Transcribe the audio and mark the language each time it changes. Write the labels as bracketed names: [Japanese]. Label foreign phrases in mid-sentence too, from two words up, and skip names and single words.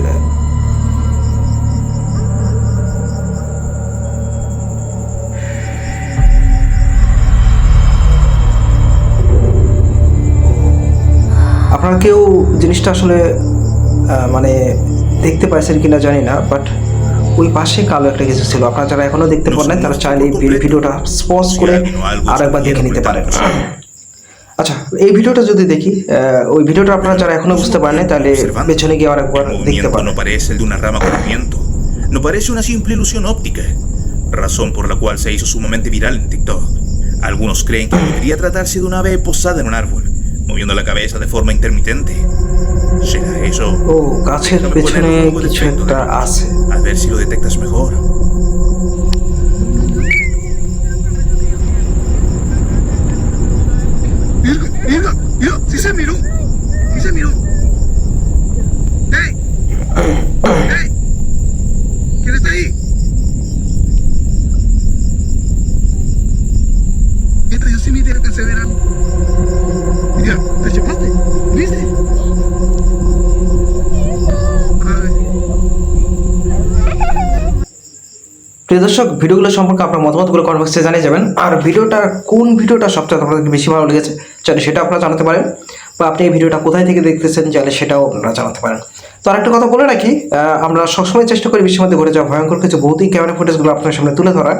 [Bangla] আপনারা কেউ জিনিসটা আসলে মানে দেখতে পাইছেন কিনা জানি না, বাট ওই পাশে কালো একটা কিছু ছিল। আপনারা যারা এখনো দেখতে পারেন নাই তারা চাইলে এই ভিডিওটা পজ করে আর একবার দেখে নিতে পারেন। আচ্ছা, এই ভিডিওটা যদি দেখি, ওই ভিডিওটা আপনারা যারা এখনো বুঝতে পারেন নাই তাহলে পেছনে গিয়ে আরেকবার [Spanish] El [Bangla] দেখতে [Spanish] movimiento [Bangla] পারেন। [Spanish] no parece el de una rama con viento. No parece una simple ilusión óptica, razón por la cual se hizo sumamente viral en TikTok. Algunos creen que podría tratarse de una ave posada en un árbol, moviendo la cabeza de forma intermitente. ¿Será eso? [Bangla] ও গাছের [Spanish] Déjame [Bangla] পেছনে [Spanish] poner un poco de [Bangla] কিছু [Spanish] efecto [Bangla] একটা [Spanish] de luz, [Bangla] আছে। [Spanish] a ver si lo detectas mejor. Mira, mira, mira, sí se miró. Sí se miró. ¡Ey! ¡Ey! ¿Quién está ahí? Esta yo sí me diera que se verán. Mira, ¿te chupaste? ¿Viste? Ay. [Bangla] প্রিয় দর্শক, ভিডিওগুলো সম্পর্কে আপনার মতামতগুলো কমেন্ট বক্সে জানিয়ে যাবেন। আর কোন ভিডিওটা সবচেয়ে আপনাদেরকে বেশি ভালো লেগেছে চাইলে সেটা আপনারা জানাতে পারেন, বা আপনি এই ভিডিওটা কোথায় থেকে দেখতেছেন চাইলে সেটাও আপনারা জানাতে পারেন। তো আরেকটা কথা বলে রাখি, আমরা সবসময় চেষ্টা করি বিশ্বের মধ্যে ঘটে যাওয়া ভয়ঙ্কর কিছু ভৌতিক ক্যামেরা ফুটেজগুলো আপনার সামনে তুলে ধরার।